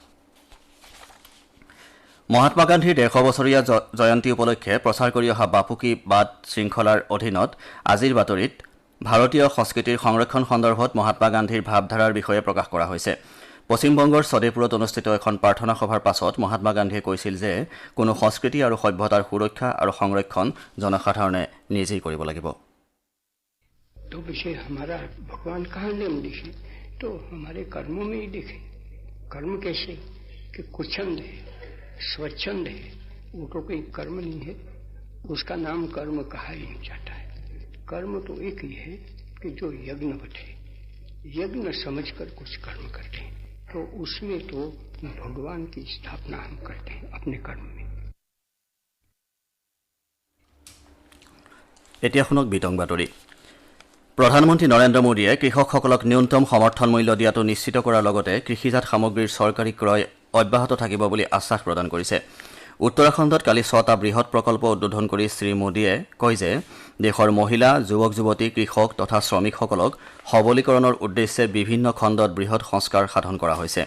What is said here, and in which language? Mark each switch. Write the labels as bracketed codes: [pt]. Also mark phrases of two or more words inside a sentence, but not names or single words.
[as] মহাত্মা গান্ধীৰ 150 বছৰীয়া জয়ন্তী উপলক্ষে প্ৰচাৰ কৰি অহা বাপু কি বাট শৃংখলাৰ অধীনত আজিৰ বাতৰিত ভাৰতীয় সংস্কৃতিৰ সংৰক্ষণ সন্দৰ্ভত মহাত্মা গান্ধীৰ ভাৱধাৰাৰ বিষয়ে প্ৰকাশ কৰা হৈছে। পশ্চিমবংগৰ সদেপুৰত অনুষ্ঠিত এখন প্ৰাৰ্থনা সভাৰ পাছত মহাত্মা গান্ধীয়ে কৈছিল যে কোনো সংস্কৃতি আৰু সভ্যতাৰ সুৰক্ষা আৰু সংৰক্ষণ জনসাধাৰণে নিজেই কৰিব লাগিব। [hi] तो विषय हमारा भगवान कहाँ नियम लिखे, तो हमारे कर्मों में ही लिखे। कर्म कैसे कि कुछंद है, स्वच्छंद है, वो तो कोई कर्म नहीं है, उसका नाम कर्म कहा ही नहीं जाता है। कर्म तो एक ही है कि जो यज्ञवत है, यज्ञ समझकर कुछ कर्म करते हैं, तो उसमें तो भगवान की स्थापना हम करते हैं अपने कर्म में। [as] এতিয়া শুনক বিতং বাতৰি। প্ৰধানমন্ত্ৰী নৰেন্দ্ৰ মোদীয়ে কৃষকসকলক ন্যূনতম সমৰ্থন মূল্য দিয়াটো নিশ্চিত কৰাৰ লগতে কৃষিজাত সামগ্ৰীৰ চৰকাৰী ক্ৰয় অব্যাহত থাকিব বুলি আশ্বাস প্ৰদান কৰিছে। উত্তৰাখণ্ডত কালি 6টা বৃহৎ প্ৰকল্প উদ্বোধন কৰি শ্ৰীমোদীয়ে কয় যে দেশৰ মহিলা, যুৱক যুৱতী, কৃষক তথা শ্ৰমিকসকলক সবলীকৰণৰ উদ্দেশ্যে বিভিন্ন খণ্ডত বৃহৎ সংস্কাৰ সাধন কৰা হৈছে।